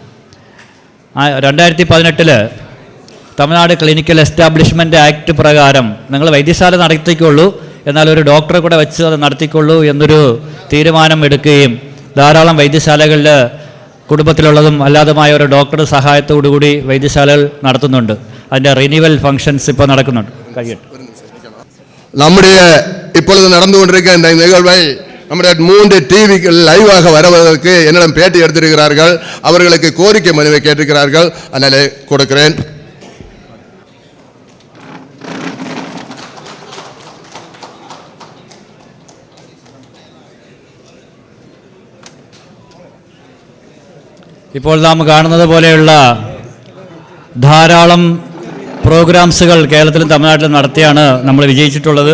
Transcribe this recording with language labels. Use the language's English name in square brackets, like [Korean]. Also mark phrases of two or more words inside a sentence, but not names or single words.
[Malayalam] 2018 തമിഴ്നാട് ക്ലിനിക്കൽ എസ്റ്റാബ്ലിഷ്മെൻറ്റ് ആക്ട് പ്രകാരം നിങ്ങൾ വൈദ്യശാല നടത്തിക്കൊള്ളൂ, എന്നാൽ ഒരു ഡോക്ടറെ കൂടെ വെച്ച് അത് നടത്തിക്കൊള്ളൂ എന്നൊരു തീരുമാനം എടുക്കുകയും ധാരാളം വൈദ്യശാലകളിൽ കുടുംബത്തിലുള്ളതും അല്ലാതുമായ ഒരു ഡോക്ടറുടെ സഹായത്തോടുകൂടി വൈദ്യശാലകൾ നടത്തുന്നുണ്ട്. അതിൻ്റെ [English] renewal functions [Malayalam] ഇപ്പോൾ നടക്കുന്നുണ്ട്. കഴിയട്ടെ. [Tamil] நம்முடைய இப்பொழுது நடந்து கொண்டிருக்க இந்த நிகழ்வை நம்முடைய 3 டிவிகள் லைவாக வருவதற்கு என்னிடம் பேட்டி எடுத்திருக்கிறார்கள். அவர்களுக்கு கோரிக்கை மனுவை கேட்டிருக்கிறார்கள். அதனாலே கொடுக்கிறேன். [Malayalam] ഇപ്പോൾ നാം കാണുന്നത് പോലെയുള്ള ധാരാളം പ്രോഗ്രാംസുകൾ കേരളത്തിലും തമിഴ്നാട്ടിലും നടത്തിയാണ് നമ്മൾ വിജയിച്ചിട്ടുള്ളത്.